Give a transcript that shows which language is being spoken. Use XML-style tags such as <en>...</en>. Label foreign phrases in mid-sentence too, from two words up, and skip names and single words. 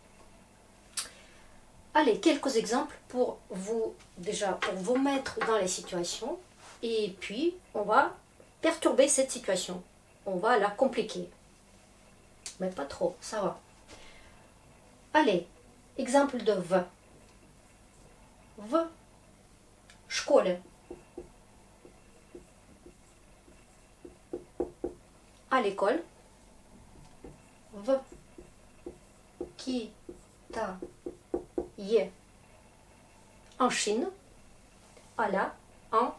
<fr>Allez, quelques exemples pour vous, déjà, pour vous mettre dans les situations. Et puis, on va perturber cette situation. On va la compliquer. Mais pas trop, ça va. Allez, Exemple de в.</fr> <ru>В школе.</ru> <fr>À l'école.</fr> <ru>В Китае.</ru> <fr>En Chine. À la, en.</fr>